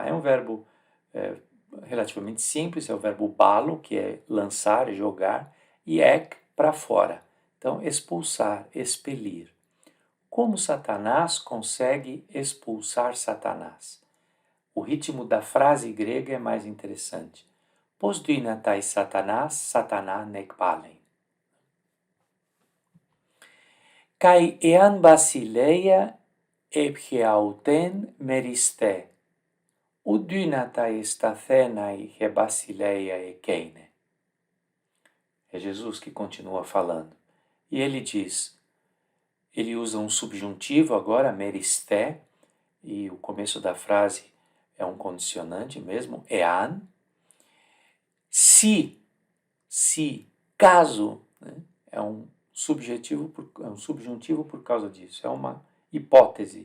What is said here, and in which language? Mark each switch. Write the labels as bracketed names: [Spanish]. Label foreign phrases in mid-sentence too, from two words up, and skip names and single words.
[Portuguese] É um verbo relativamente simples, é o verbo balo, que é lançar, jogar, e ek, para fora. Então, expulsar, expelir. Como Satanás consegue expulsar Satanás? O ritmo da frase grega é mais interessante. [Greek] Πῶς δύναται Σατανᾶς Σατανᾶν ἐκβάλλειν. Καὶ ἐὰν βασιλεία ἐφ' ἑαυτὴν μερισθῇ. οὐ δύναται σταθῆναι ἡ βασιλεία ἐκείνη. [Portuguese] É Jesus que continua falando. E ele diz, ele usa um subjuntivo agora, meristé, e o começo da frase é um condicionante mesmo, ean. Se, caso, né, é um subjuntivo por causa disso, é uma hipótese.